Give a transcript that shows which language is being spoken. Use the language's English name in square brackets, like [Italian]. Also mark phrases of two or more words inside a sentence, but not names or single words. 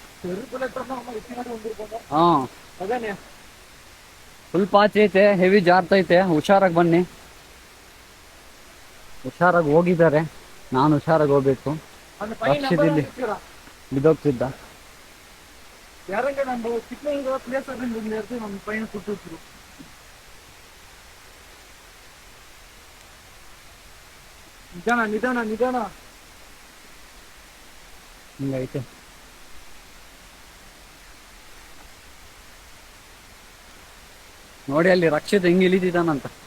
[Kannada] ಫುಲ್ ಪಾಚ್ ಐತೆ. ಹೆವಿ ಜಾರ್ತೈತೆ. ಹುಷಾರಾಗಿ ಬನ್ನಿ. ಹುಷಾರಾಗಿ ಹೋಗಿದ್ದಾರೆ. ನಾನು ಹುಷಾರಾಗಿ ಹೋಗ್ಬೇಕು. ರಕ್ಷಿದಲ್ಲಿ ಬಿದ್ದೋಗ್ತಿದ್ದ. [Tamil] யாரங்க நம்ம சிக்னல் பிளேஸ் அப்படிங்கிற நேரத்துல நம்ம பையனை கூட்டு வச்சிருவோம். [Kannada] ನಿಧಾನ ಹಿಂಗೈತೆ. ನೋಡಿ ಅಲ್ಲಿ ರಕ್ಷಿತ್ ಹೆಂಗ್ ಇಳಿದಿದ್ದಾನಂತ.